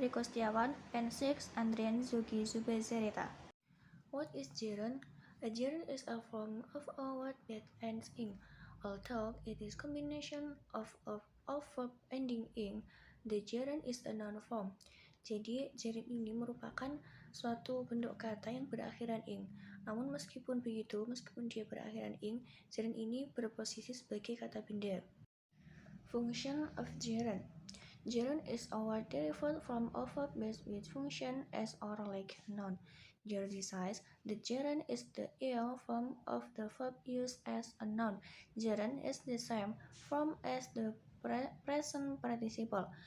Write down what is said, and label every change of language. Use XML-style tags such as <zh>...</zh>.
<en>Riko Setiawan, and 6. Andrian Zuki Zubezerita. What is gerund? A gerund is a form of a word that ends in. Although it is combination of verb ending in, the gerund is a noun form.</en> <id>Jadi, gerund ini merupakan suatu bentuk kata yang berakhiran ing. Namun meskipun begitu, meskipun dia berakhiran ing, gerund ini berposisi sebagai kata benda.</id> <en>Function of gerund. Gerund is a word derived from a verb based with function as or like noun. Gerundicize. The gerund is the ing form of the verb used as a noun. Gerund is the same form as the present participle.</en>